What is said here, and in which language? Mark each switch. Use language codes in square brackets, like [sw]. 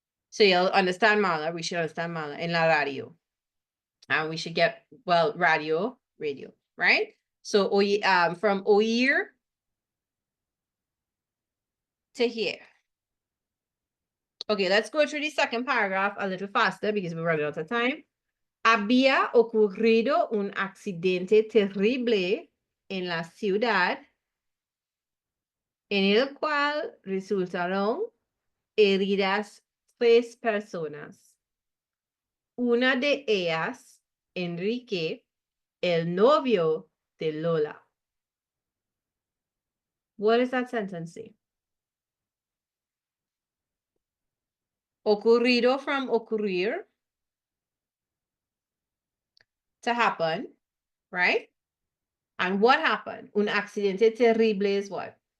[en] So you'll understand mala, we should understand mala, [es] en la radio. [en] And we should get, well, radio, right? So from oír to hear. Okay, let's go through the second paragraph a little faster because we're running out of time. [es] Había ocurrido un accidente terrible en la ciudad en el cual resultaron heridas 3 personas. Una de ellas, Enrique, el novio de Lola. [en] What does that sentence say? Ocurrido from ocurrir, to happen, right? And what happened? [es] Un accidente terrible [en] is what?